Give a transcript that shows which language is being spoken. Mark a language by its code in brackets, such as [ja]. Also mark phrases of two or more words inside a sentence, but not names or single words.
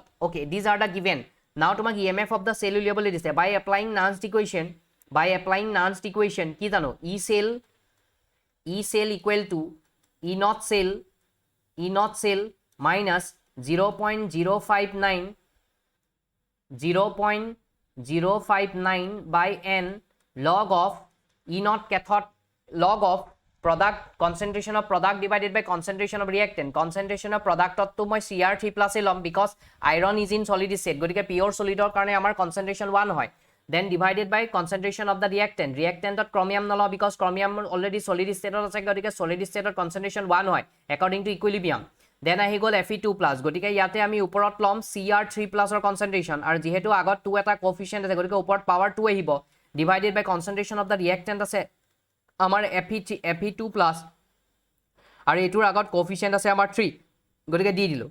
[en] Okay, these are the given. Now তোমাক EMF of the cell [as] উলিয়াবলৈ দিছে [en] by applying Nernst equation, [as] কি জানো [en] E cell equal to E0 cell minus 0.059 by n log of E0 cathode, log of product concentration of product divided by concentration of reactant. Concentration of product to [as] মই Cr3+ ল'ম [en] because iron is in solid state, [as] গতিকে [en] pure solid [as] কাৰণে আমাৰ concentration 1 হয়। [en] Then divided by concentration of the reactant. Reactantত chromium নলওঁ because chromium already solid state [as] আছে, গতিকে [en] solid state concentration 1 হয় according to equilibrium. [as] Then আহি গ'ল Fe2+, গতিকে ইয়াতে আমি ওপৰত ল'ম Cr3+ কনচেন্ট্ৰেশ্যন, আৰু যেহেতু আগত 2 এটা কোএফিচিয়েন্ট আছে গতিকে ওপৰত পাৱাৰ 2 আহিব, [en] divided by concentration of the reactant [as] আছে আমাৰ Fe2+, আৰু এইটোৰ আগত কোএফিচিয়েন্ট আছে আমাৰ 3, গতিকে দি দিলোঁ।